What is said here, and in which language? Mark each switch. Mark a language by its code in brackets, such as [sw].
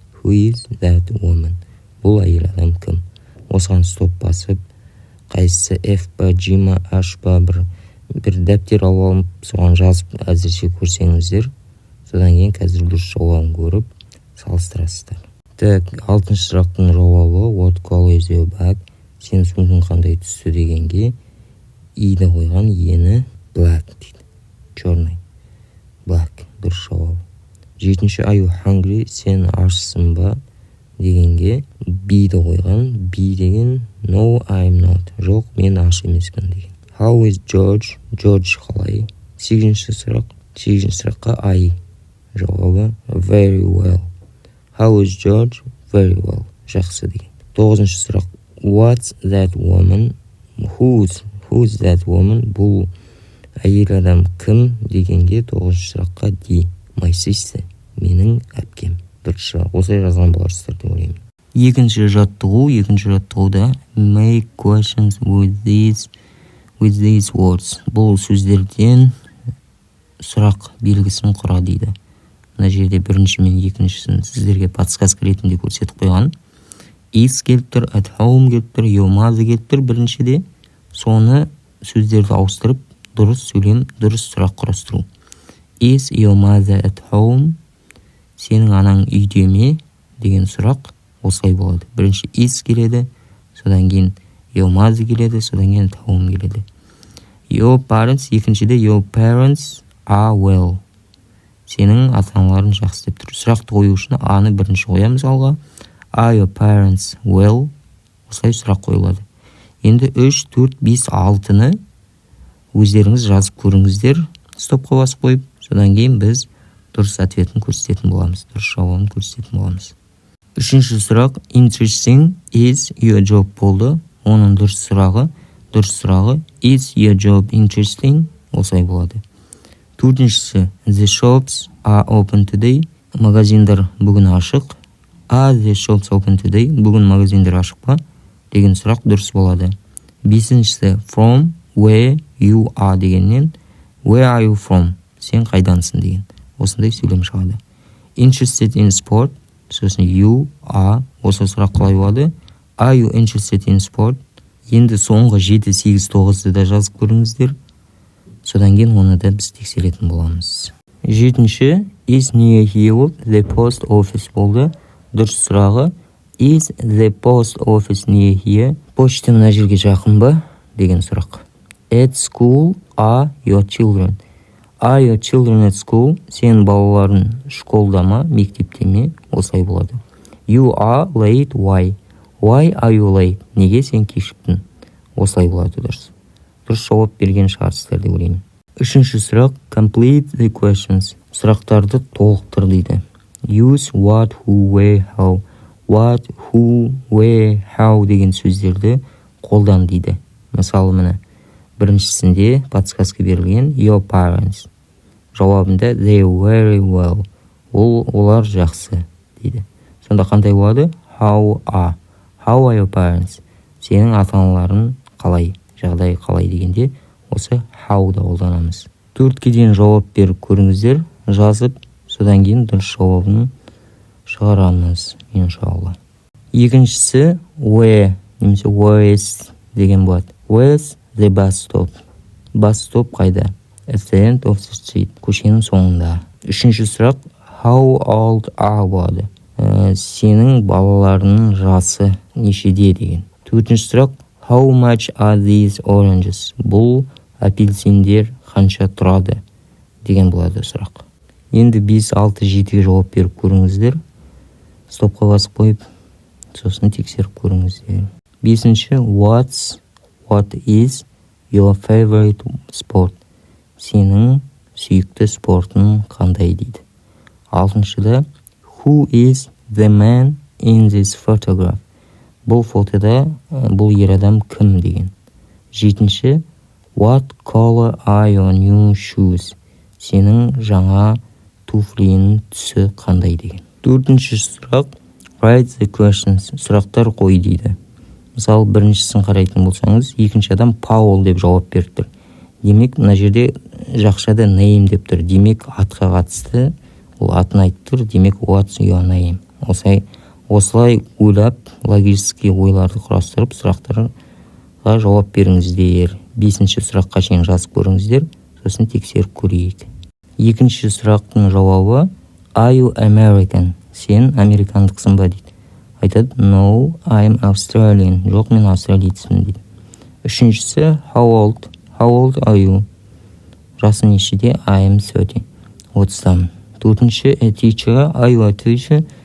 [en] Who is that woman? [kk] Бұл әйел адам кім? Осыған стоп басып, қайсысы F па, G ма, H па, бір дәптер алып, соған жазып әзірше көрсеңіздер, содан кейін қазір дұрыс жауабын көріп салыстырасыздар. Так, 6-шы сұрақтың жауабы [en] What color is your bag? [kk] Сен сумкың қандай түсті дегенге И-ді қойған, ені black дейді. Черный. Black. Дұрыс жауабы. 7-ші. [en] Are you hungry? [kk] Сен ашсың ба? дегенге be-ді қойған. [en] Be деген no, I'm not. [kk] Жоқ, мен аш емеспін деген. [en] How is George? [kk] George қалай? 8-ші сұрақ. 8-ші сұраққа I. Жауабы [en] very well. How is George? Very well. [kk] Жақсы деген. 9-ші сұрақ. [en] What's that woman? Who's that woman? [kk] Бұл әйел адам кім дегенге 9-ші сұраққа D. [en] My sister. [kk] Менің әпкем. Дұрыс жауап. Осылай жазған боларсыздар деп ойлаймын. Екінші жаттығуда [en] make questions with these words. [kk] Бұл сөздерден сұрақ белгісін құра дейді. Мына жерде бірінші мен екіншісін сіздерге подсказка ретінде көрсетіп қойған. Is келіп тұр, at home келіп тұр, your mother келіп тұр біріншіде. Соны сөздерді ауыстырып, дұрыс сөйлем, дұрыс сұрақ құрастыру. [en] Is your mother at home? [kk] Сенің анаң үйде ме? Деген сұрақ осылай болады. Бірінші is келеді, содан кейін your mother келеді, содан кейін at home келеді. [en] Your parents, екіншіде your parents are well. [kk] Сенің ата-аналарың жақсы деп тұр. Сұрақты қою үшін аны бірінші қоямыз алға. [en] Are your parents well? [kk] Осылай сұрақ қойылады. Енді 3, 4, 5, 6-ны өздеріңіз жазып көріңіздер. Стопқа басып қойып, содан кейін біз дұрыс ответін көрсететін боламыз. Дұрыс жауабын көрсететін боламыз. 3-ші сұрақ [en] interesting is your job болды. [kk] Оның дұрыс сұрағы [en] is your job interesting? [kk] Осылай болады. [en] 4-шісі the shops are open today. [kk] Магазиндар бүгін ашық. [en] Are the shops open today? [kk] Бүгін магазиндар ашық па? Деген сұрақ дұрыс болады. [en] 5-шісі from where you are дегеннен where are you from? [kk] Сен қайдансың деген. Осындай сөйлем шығады. [en] Interested in sport. [kk] Сосын [en] you are. [kk] Осы сұрақ қалай болады? [en] Are you interested in sport? [kk] Енді соңғы 7, 8, 9-ды да жазып көріңіздер. Содан кейін оны да біз тексеретін боламыз. [en] 7-ші is near here the post office болды. [kk] Дұрыс сұрағы [en] is the post office near here? [kk] Почта мына жерге жақын ба? Деген сұрақ. [en] At school are your children? Are your children at school? [kk] Сен балаларың школда ма, мектепте ме? Осылай болады. [en] You are late, why? Why are you late? [kk] Неге сен кешіктің? Осылай болады дұрыс. Дұрыс жауап берген шығарсыздар деп ойлаймын. 3-ші сұрақ [en] complete the questions. [kk] Сұрақтарды толықтыр дейді. [en] Use what, who, where, how. [kk] What, who, where, how деген сөздерді қолдан дейді. Мысалы міне біріншісінде подсказка берілген your parents. Жауабында [en] they very well. [kk] Олар жақсы дейді. Сонда қандай болады? [en] How are your parents? [kk] Сенің ата-аналарың қалай? Жағдай қалай дегенде осы how-ды қолданамыз. 4-ке дейін жауап беріп көріңіздер, жазып, содан кейін дұрыс жауабын шығарамыз, иншалла. Екіншісі where немесе where's деген болады. [en] Where's the bus stop? [kk] Bus stop қайда? [en] At the end of the street. [kk] Көшенің соңында. 3-ші сұрақ [en] how old are [kk] болады. Сенің балаларының жасы нешеде деген. 4-ші сұрақ [en] how much are these oranges? [kk] Бұл апельсиндер қанша тұрады деген болады сұрақ. Енді 5, 6, 7-ге жауап беріп көріңіздер. Стопқа басып қойып, сосын тексеріп көріңіздер. [en] 5-ші what is your favorite sport? [kk] Сенің сүйікті спортың қандай дейді. [en] 6-шыда who is the man in this photograph? [kk] Бұл фотода бұл ер адам кім деген. [en] 7-ші what color are your new shoes? [kk] Сенің жаңа туфлиінің түсі қандай деген. 4-ші сұрақ [en] write the questions. [kk] Сұрақтар қой дейді. Мысалы біріншісін қарайтын болсаңыз, екінші адам Паул деп жауап беріп тұр. Демек мына жерде жақшада name деп тұр. Демек атқа қатысты, ол атын айтып тұр. Демек [en] what's your name? [kk] Осылай ойлап, логический ойларды құрастырып, сұрақтарға жауап беріңіздер. 5-ші сұраққа шейін жазып көріңіздер, сосын тексеріп көрейік. 2-ші сұрақтың жауабы [en] are you American? [kk] Сен американдықсың ба дейді. Айтады [en] no, I'm Australian. [kk] Жоқ, мен австралийцпін дейді. [en] 3-шісі how old are you? [kk] Жасы нешеде? [en] I am 30. [kk] 30-тамын. [en] 4-ші a teacher, are you a teacher?